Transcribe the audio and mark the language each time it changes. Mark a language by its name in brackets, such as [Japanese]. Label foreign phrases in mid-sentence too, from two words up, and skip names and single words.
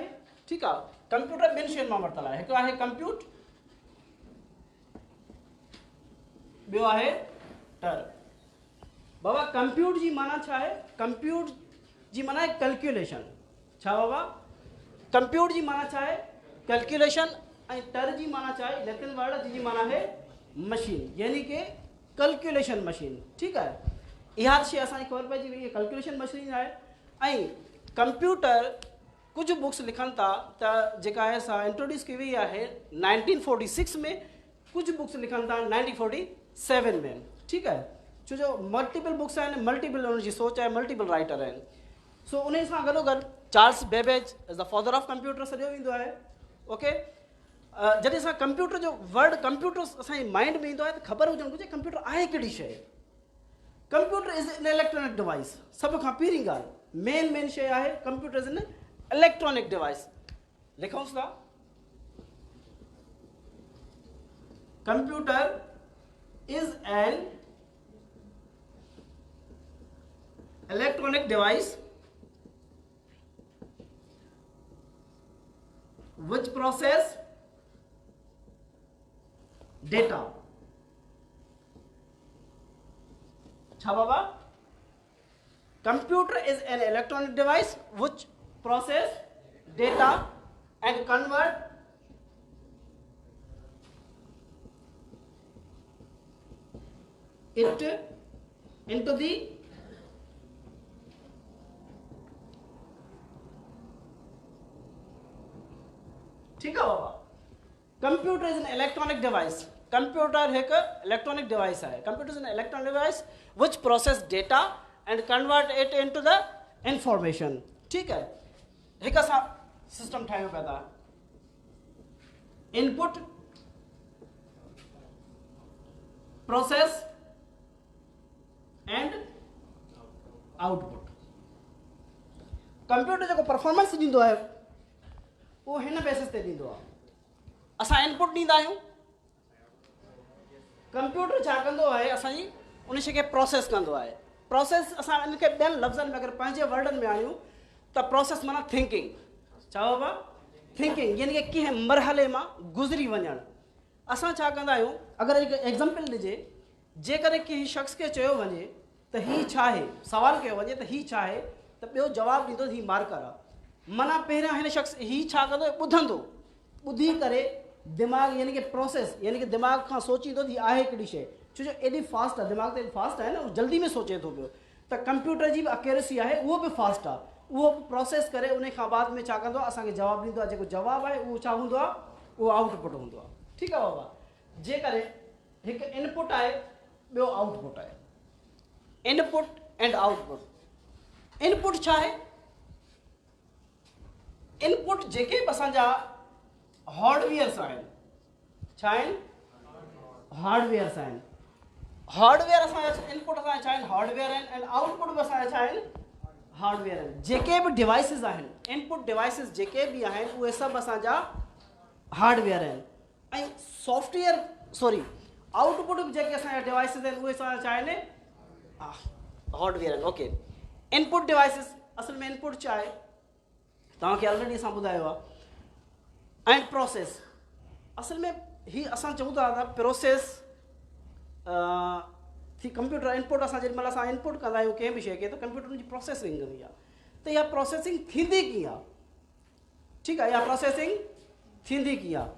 [Sindhi] ठीकु आहे, कंप्यूटर ॿिनि शयुनि मां वरितल आहे. हिकु आहे कंप्यूट, ॿियो आहे टर. बाबा कंप्यूट जी माना छा आहे? कंप्यूट जी माना आहे कैलकुलेशन. छा बाबा? कंप्यूट जी माना छा आहे? कैलकुलेशन. ऐं टर जी माना छा आहे? [English] Latin word [Sindhi] जी माना आहे मशीन, यानी कि [English] calculation machine. [Sindhi] ठीकु आहे, इहा शइ असांखे ख़बर पइजी वई, [English] calculation machine [Sindhi] आहे. ऐं कंप्यूटर कुझु बुक्स लिखनि था त जेका आहे सा इंट्रोड्यूस कई वई आहे 1946 में, कुझु बुक्स लिखनि था 1947 में. ठीकु आहे, छो जो [English] multiple books [Sindhi] आहिनि, मल्टीपल उनजी सोच आहे, मल्टीपल राइटर आहिनि. सो उन सां गॾोगॾु [English] Charles Babbage is the father of computer [Sindhi] सॼो वेंदो आहे. ओके, जॾहिं असां कंप्यूटर जो वर्ड कंप्यूटर असांजे माइंड में ईंदो आहे त ख़बर हुजणु घुरिजे कंप्यूटर आहे कहिड़ी शइ. [English] Computer is an electronic device. [Sindhi] सभ खां पहिरीं ॻाल्हि मेन शइ आहे [English] computer is an electronic device. [Sindhi] लिखूंसि था, [English] computer is an electronic device which process data. [Sindhi] छा बाबा? [English] Computer is an electronic device which process data and convert it into the [Hindi] ठीक है बाबा. [English] Computer is an electronic device. [Hindi] कंप्यूटर एक इलेक्ट्रॉनिक डिवाइस है. [English] Computer is an electronic device which process data and convert it into the information. [Sindhi] ठीक है, एक असां सिस्टम ठाहियो पिया था, [English] input, process and output. [Sindhi] कंप्यूटर जो परफॉर्मेंस ॾींदो आहे वो हिन बेसिस ते ॾींदो आहे. असां इनपुट ॾींदा आहियूं, कंप्यूटर छा कंदो आहे असांजी उन शइ खे प्रोसेस कंदो आहे. प्रोसेस असां इनखे ॿियनि लफ़्ज़नि में अगरि पंहिंजे वर्डनि में आणियूं त प्रोसेस माना थिंकिंग. छा बाबा? थिंकिंग, यानी कि कंहिं मरहले मां गुज़री वञणु. असां छा कंदा आहियूं, अगरि हिकु एग्ज़ाम्पल ॾिजे, जेकॾहिं कंहिं शख़्स खे चयो वञे त हीअ छा आहे, सवाल कयो वञे त हीअ छा आहे, त ॿियो जवाबु ॾींदो हीअ मार्कर आहे. माना पहिरियां हिन शख़्स हीअ छा कंदो, ॿुधंदो, ॿुधी करे दिमाग़ यानी कि प्रोसेस यानी कि दिमाग़ खां सोचींदो हीअ आहे हिकिड़ी शइ. छो जो एॾी फास्ट आहे, दिमाग़ त एॾी फास्ट आहे न, उहो जल्दी में सोचे थो पियो. त कंप्यूटर जी बि अक्यूरेसी आहे, उहो बि फास्ट आहे. उहो प्रोसेस करे उन खां बाद में छा कंदो आहे, असांखे जवाबु ॾींदो आहे. जेको जवाबु आहे उहो छा हूंदो आहे, उहो आउटपुट हूंदो आहे. ठीकु आहे बाबा. जेकॾहिं हिकु इनपुट आहे, ॿियो आउटपुट आहे. [English] input and output. [Sindhi] इनपुट छा आहे? इनपुट जेके बि असांजा हार्डवेयर्स आहिनि, छा आहिनि? हार्डवेयर्स आहिनि. हार्डवेयर असांजा इनपुट असांजा छा आहिनि? हार्डवेयर आहिनि. ऐं आउटपुट बि असांजा छा आहिनि? हार्डवेयर आहिनि. जेके बि डिवाइसिस आहिनि, [English] input devices [Sindhi] जेके बि आहिनि उहे सभु असांजा हार्डवेयर आहिनि. ऐं [English] software output [Sindhi] बि जेके असांजा डिवाइसिस आहिनि उहे असांजा छा आहिनि? हार्डवेयर आहिनि. ओके, [English] input devices [Sindhi] असल में इनपुट छा आहे तव्हांखे ऑलरेडी असां ॿुधायो आहे. ऐं प्रोसेस असल में ही असां चऊं था त प्रोसेस थी [English] computer input. [Sindhi] असां जेॾी महिल असां इनपुट कंदा आहियूं कंहिं बि शइ खे त कंप्यूटर जी प्रोसेसिंग कंदी आहे. त इहा प्रोसेसिंग थींदी कीअं आहे? ठीकु आहे, इहा प्रोसेसिंग थींदी कीअं आहे?